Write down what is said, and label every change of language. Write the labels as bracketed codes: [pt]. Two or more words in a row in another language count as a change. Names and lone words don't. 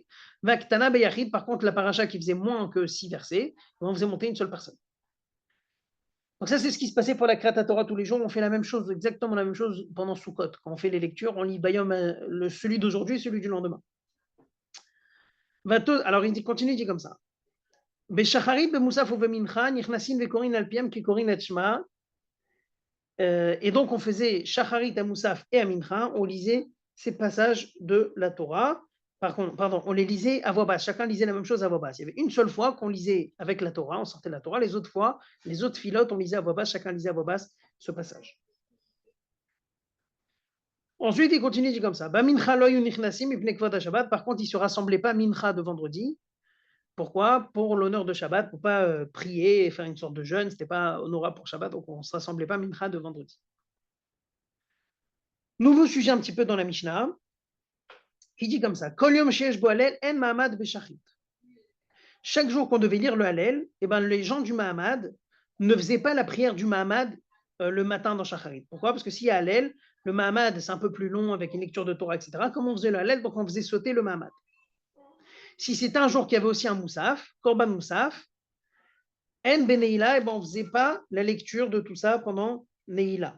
[he] ובקטנה ביחיד, [fr] par contre, la paracha qui faisait moins que 6 versets, on faisait monter une seule personne. Donc ça, c'est ce qui se passait pour la [he] קריאת תורה [fr] tous les jours. On fait la même chose, exactement la même chose pendant Sukkot. Quand on fait les lectures, on lit Bayom, celui d'aujourd'hui et celui du lendemain. Alors il continue, il dit comme ça. [he] בשחרית במוסף ובמנחה נכנסין וקורין על פיהן כקורין את שמע. [fr] Et donc, on faisait Shacharit à Moussaf et à Mincha, on lisait ces passages de la Torah. Pardon, on les lisait à voix basse. Chacun lisait la même chose à voix basse. Il y avait une seule fois qu'on lisait avec la Torah, on sortait de la Torah. Les autres fois, les autres filotes, on lisait à voix basse. Chacun lisait à voix basse ce passage. Ensuite, il continue, il dit comme ça. Par contre, ils ne se rassemblaient pas mincha de vendredi. Pourquoi? Pour l'honneur de Shabbat, pour ne pas prier et faire une sorte de jeûne. Ce n'était pas honorable pour Shabbat, donc on ne se rassemblait pas mincha de vendredi. Nouveau sujet un petit peu dans la Mishnah. Il dit comme ça. [he] כל יום שיש בו הלל אין מעמד בשחרית. [fr] Chaque jour qu'on devait lire le Hallel, eh ben, les gens du Mahamad ne faisaient pas la prière du Mahamad le matin dans Shacharit. Pourquoi? Parce que s'il y a Hallel, le Mahamad c'est un peu plus long avec une lecture de Torah, etc. Comme on faisait le Hallel, donc on faisait sauter le Mahamad. Si c'était un jour qu'il y avait aussi un Moussaf, [he] קרבן מוסף, אין בנעילה, [fr] eh ben, on ne faisait pas la lecture de tout ça pendant Neila.